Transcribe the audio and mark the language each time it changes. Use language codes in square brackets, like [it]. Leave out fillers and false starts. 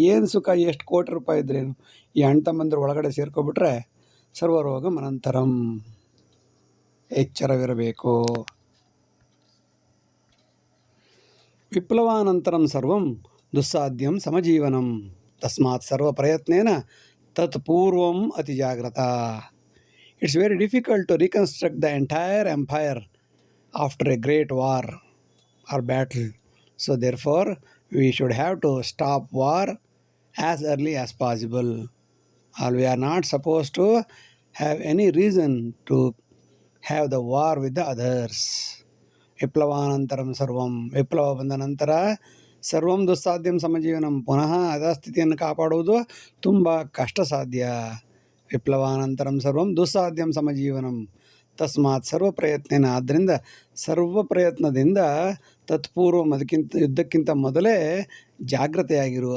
[kn] ಏನು ಸುಖ, ಎಷ್ಟು ಕೋಟಿ ರೂಪಾಯಿ ಇದ್ರೇನು, ಈ ಅಣ್ಣ ತಮ್ಮಂದಿರು ಒಳಗಡೆ ಸೇರ್ಕೊಬಿಟ್ರೆ ಸರ್ವರೋಗ ಅನಂತರಂ. ಎಚ್ಚರವಿರಬೇಕು. [sa] ವಿಪ್ಲವಾನಂತರಂ ಸರ್ವಂ ದುಸ್ಸಾಧ್ಯಂ ಸಮಜೀವನಂ, ತಸ್ಮಾತ್ ಸರ್ವ ಪ್ರಯತ್ನೇನ ತತ್ ಪೂರ್ವಂ ಅತಿ ಜಾಗ್ರತ. [en] It's very difficult to reconstruct the entire empire after a great war or battle. So therefore, we should have to stop war as early as possible. Or we are not supposed to have any reason to have the war with the others. [sa] ವಿಪ್ಲವಾನಂತರಂ ಸರ್ವಂ, [kn] ವಿಪ್ಲವ ಬಂದ ನಂತರ [sa] ಸರ್ವಂ ದುಸ್ಸಾಧ್ಯಂ ಸಮಜೀವನಂ, [kn] ಪುನಃ ಯಥಾಸ್ಥಿತಿಯನ್ನು ಕಾಪಾಡುವುದು ತುಂಬ ಕಷ್ಟ ಸಾಧ್ಯ. [sa] ವಿಪ್ಲವಾನಂತರಂ ಸರ್ವಂ ದುಸ್ಸಾಧ್ಯಂ ಸಮಜೀವನಂ, ತಸ್ಮಾತ್ ಸರ್ವ ಪ್ರಯತ್ನೇನ, [kn] ಆದ್ದರಿಂದ ಸರ್ವ ಪ್ರಯತ್ನದಿಂದ [sa] ತತ್ಪೂರ್ವಂ, [kn] ಯುದ್ಧಕ್ಕಿಂತ ಮೊದಲೇ ಜಾಗ್ರತೆಯಾಗಿರು.